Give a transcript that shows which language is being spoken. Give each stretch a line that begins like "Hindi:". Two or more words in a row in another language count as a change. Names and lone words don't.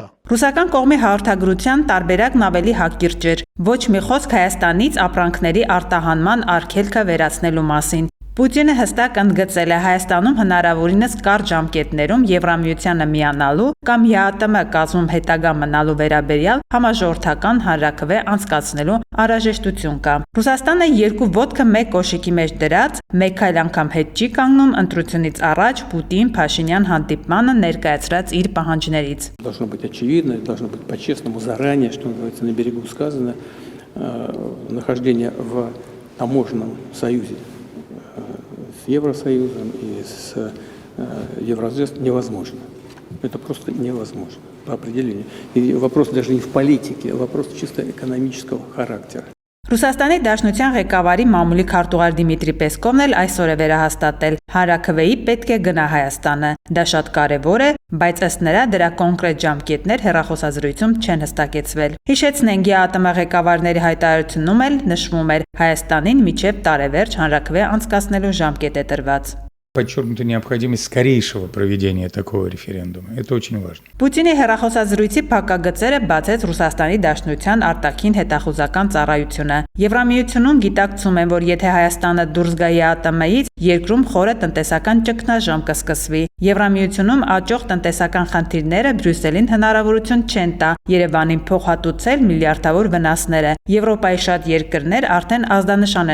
Armenian: Ռուսական կողմի հաղորդագրության տարբերակն ավելի հակիրճ էր։ Ոչ մի խոսք Հայաստանից ապրանքների արտահանման արգելքը վերացնելու մասին։ Պուտինը հստակ ընդգծել է Հայաստանում հնարավորինս կարճ ժամկետներում Եվրամիությանը միանալու կամ ԵԱՏՄ կազմում հետագա մնալու վերաբերյալ համաժողովրդական հանրաքվե անցկացնելու անհրաժեշտություն կա։ Ռուսաստանը երկու ոտքը մեկ կոշիկի մեջ դրած, մեկ այլ անգամ հետ չի կանգնում ընտրությունից առաջ Պուտին-Փաշինյան հանդիպմանը ներկայացրած իր пահանջներից։
Russian: Должно быть очевидно, должно быть по-честному заранее, что называется, на берегу сказано, нахождение в таможенном союзе с Евросоюзом и с Евразес невозможно. Это просто невозможно по определению. И вопрос даже не в политике, вопрос чисто экономического характера.
Armenian: Ռուսաստանի Դաշնության ղեկավարի մամուլի քարտուղար Դիմիտրի Պեսկովն էլ այսօր է վերահաստատել, հանրաքվեի պետք է գնա Հայաստանը։ Դա շատ կարևոր է, բայց ըստ նրա դրա կոնկրետ ժամկետներ հեռախոսազրույցում չեն հստակեցվել։ Հիշեցնենք, ԵԱՏՄ ղեկավարների հայտարարությունում էլ նշվում էր, Հայաստանին մինչև տարեվերջ հանրաքվե անցկացնելու ժամկետ է տրված։
Russian: Подчеркнута необходимость скорейшего проведения такого референдума. Это очень важно.
Armenian: Պուտինի հեռախոսազրույցի փակագծերը բացեց Ռուսաստանի Դաշնության արտաքին հետախուզական ծառայությունը։ Եվրամիությունում գիտակցում են, որ եթե Հայաստանը դուրս գա ԵԱՏՄ-ից, երկրում խորը տնտեսական ճգնաժամ կսկսվի։ Եվրամիությունում աճող տնտեսական խնդիրները Բրյուսելին հնարավորություն չեն տա Երևանին փոխհատուցել միլիարդավոր վնասները։ Եվրոպայի շատ երկրներ արդեն ազդանշան